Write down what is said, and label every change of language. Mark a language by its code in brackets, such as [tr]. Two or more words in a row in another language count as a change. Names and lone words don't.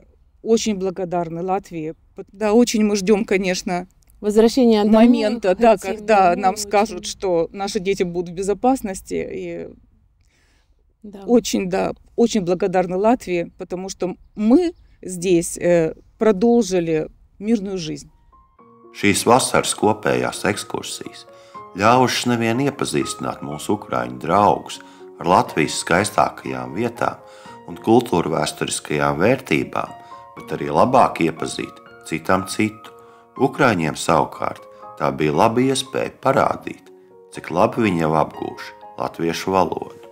[ru] Очень благодарны Латвии. Да, очень мы ждем, конечно, возвращения момента, да, когда нам скажут, что наши дети будут в безопасности. И очень благодарны Латвии, потому что мы здесь продолжили мирную жизнь. [lv] Šīs vasaras kopējās ekskursijas ļāvušas nevien iepazīstināt mūsu ukraiņu draugus ar Latvijas skaistākajām vietām un kultūra vēsturiskajām vērtībām, bet arī labāk iepazīt citam citu. Ukraiņiem savukārt tā bija laba iespēja parādīt, cik labi viņi jau apgūši latviešu valodu.